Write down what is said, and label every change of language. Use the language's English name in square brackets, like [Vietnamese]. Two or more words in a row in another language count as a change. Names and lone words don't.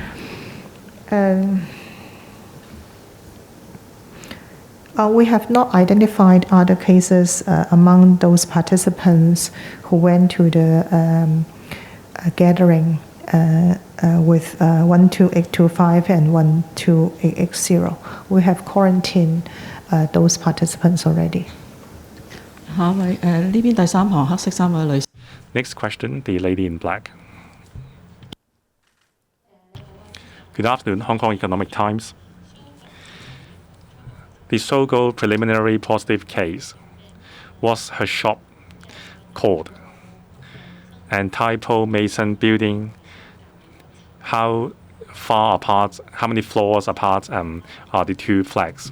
[English] We have not identified other cases among those participants who went to the gathering with 12825 and 12880. We have quarantined those participants already. [Cantonese] 下一位呢邊第三行黑色衫位女士。 [English] Next question, the lady in black. Good afternoon, Hong Kong Economic Times. The so-called preliminary positive case, what's her shop called? And Typo Mason building, how far apart, how many floors apart are the 2 flags?